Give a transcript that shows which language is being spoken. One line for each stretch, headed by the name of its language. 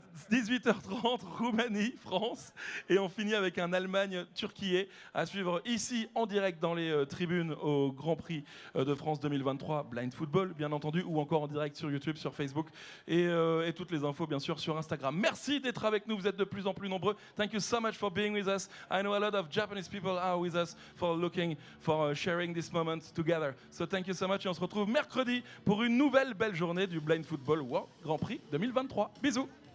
French: 18h30, Roumanie, France. Et on finit avec un Allemagne-Turquie à suivre ici en direct dans les tribunes au Grand Prix de France 2023. Blind Football, bien entendu, ou encore en direct sur YouTube, sur Facebook et toutes les infos, bien sûr, sur Instagram. Merci d'être avec nous. Vous êtes de plus en plus nombreux.
English: Thank you so much for being with us. I know a lot of Japanese people are with us for sharing this moment together. So thank you so much.
French: Et on se retrouve mercredi pour une nouvelle belle journée du Blind Football World Grand Prix 2023. Bisous.